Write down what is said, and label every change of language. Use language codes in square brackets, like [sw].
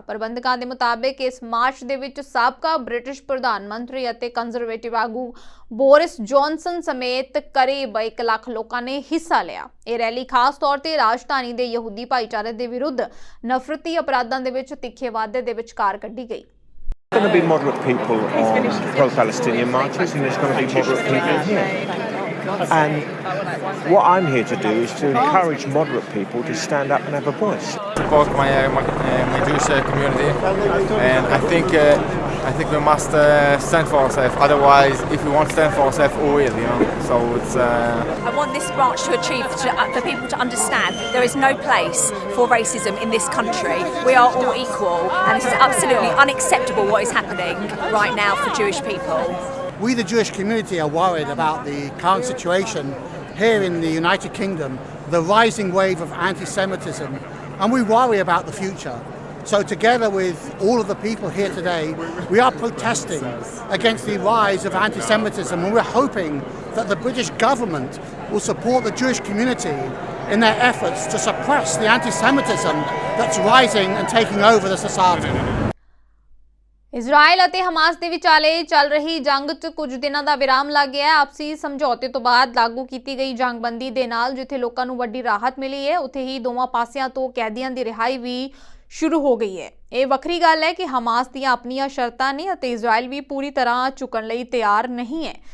[pa] ਪ੍ਰਬੰਧਕਾਂ ਦੇ ਮੁਤਾਬਿਕ ਇਸ ਮਾਰਚ ਦੇ ਵਿੱਚ ਸਾਬਕਾ ਬ੍ਰਿਟਿਸ਼ ਪ੍ਰਧਾਨ ਮੰਤਰੀ ਅਤੇ ਕੰਜ਼ਰਵੇਟਿਵ ਆਗੂ ਬੋਰਿਸ ਜੌਨਸਨ ਸਮੇਤ ਕਰੀਬ 1 ਲੱਖ ਲੋਕਾਂ ਨੇ ਹਿੱਸਾ ਲਿਆ। ਇਹ ਰੈਲੀ ਖਾਸ ਤੌਰ ਤੇ ਰਾਜਧਾਨੀ ਦੇ ਯਹੂਦੀ ਭਾਈਚਾਰੇ ਦੇ ਵਿਰੁੱਧ ਨਫ਼ਰਤੀ ਅਪਰਾਧਾਂ ਦੇ ਵਿੱਚ ਤਿੱਖੇ ਵਾਧੇ ਦੇ ਵਿਚਕਾਰ ਕੱਢੀ ਗਈ। [en] There's going to be moderate people on pro-Palestinian marches, and there's going to be moderate people here. And what I'm here to do is to encourage moderate people to stand up and have a voice. Support my Jewish community, and I think we must stand for ourselves. Otherwise, if we want to stand for ourselves, we will, you know. So it's. I want this branch to achieve for people to understand there is no place for racism in this country. We are all equal, and this is absolutely unacceptable what is happening right now for Jewish people. We, the Jewish community, are worried about the current situation here in the United Kingdom, the rising wave of anti-Semitism, and we worry about the future. So together with all of the people here today, we are protesting against the rise of anti-Semitism, and we're hoping that the British government will support the Jewish community in their efforts to suppress the anti-Semitism that's rising and taking over the society. [pa] Israel ਅਤੇ Hamas ਦੇ ਵਿਚਾਲੇ ਚੱਲ ਰਹੀ ਜੰਗ 'ਚ ਕੁਝ ਦਿਨਾਂ ਦਾ ਵਿਰਾਮ ਲੱਗ ਗਿਆ ਹੈ। ਆਪਸੀ ਸਮਝੌਤੇ ਤੋਂ ਬਾਅਦ ਲਾਗੂ ਕੀਤੀ ਗਈ ਜੰਗਬੰਦੀ ਦੇ ਨਾਲ ਜਿੱਥੇ ਲੋਕਾਂ ਨੂੰ ਵੱਡੀ ਰਾਹਤ ਮਿਲੀ ਹੈ, ਉੱਥੇ ਹੀ ਦੋਵਾਂ ਪਾਸਿਆਂ ਤੋਂ ਕੈਦੀਆਂ ਦੀ ਰਿਹਾਈ ਵੀ ਸ਼ੁਰੂ ਹੋ ਗਈ ਹੈ। ਇਹ ਵੱਖਰੀ ਗੱਲ ਹੈ ਕਿ ਹਮਾਸ ਦੀਆਂ ਆਪਣੀਆਂ ਸ਼ਰਤਾਂ ਨੇ ਅਤੇ ਇਜ਼ਰਾਈਲ ਵੀ ਪੂਰੀ ਤਰ੍ਹਾਂ ਝੁਕਣ ਲਈ ਤਿਆਰ ਨਹੀਂ ਹੈ।